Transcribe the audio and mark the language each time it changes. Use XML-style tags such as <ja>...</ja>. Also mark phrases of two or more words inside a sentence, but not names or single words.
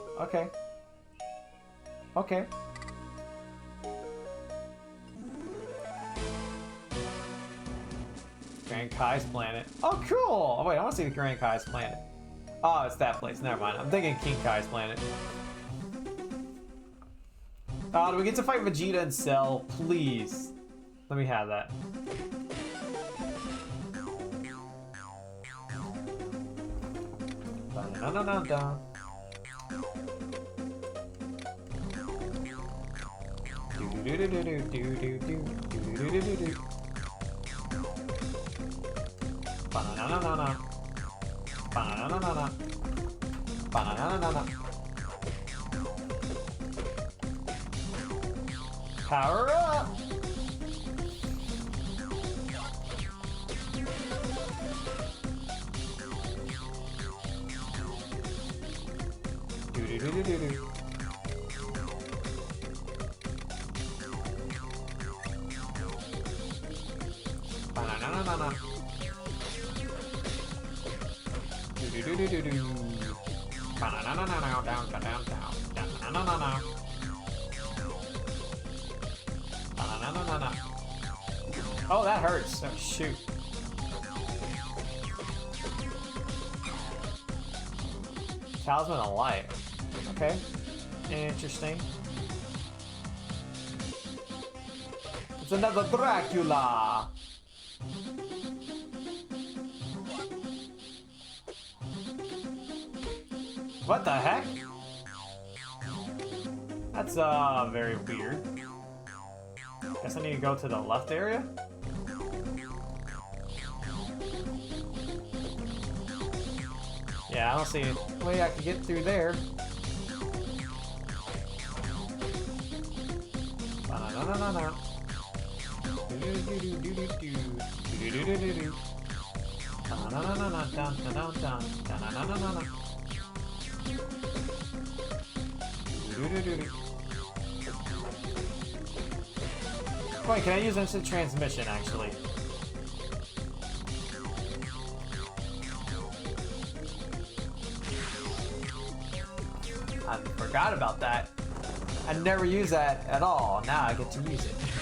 <en>Okay. Okay. Grand Kai's planet. Oh, cool! Oh, wait, I want to see the Grand Kai's planet. Oh, it's that place. Never mind. I'm thinking King Kai's planet. Oh, do we get to fight Vegeta and Cell? Please. Let me have that. Ba-da-da-da-da-da. Do-do-do-do-do-do-do-do-do-do-do-do-do. Ba-na-na-na-na. Ba-na-na-na-na. Ba-na-na-na-na. Power up! Do-do-do-do-do-do. Ba-na-na-na-na-na. Do-do-do-do-do-do. Ba-na-na-na-na-na. Down, down, down, down. Da-na-na-na-na. Ba-na-na-na-na-na. Oh, that hurts. Oh, shoot. Talisman of Light. Okay. Interesting. It's another Dracula! What the heck? That's very weird. Guess I need to go to the left area? Yeah, I don't see a way I can get through there. Ba-na-na-na-na-na. Do-do-do-do-do-do-do. Do-do-do-do-do-do. Da-na-na-na-na. Dun-dun-dun-dun. Da-na-na-na-na-na. Do-do-do-do-do. Wait, can I use instant transmission, actually? I forgot about that. I never use that at all. Now I get to use it.</en>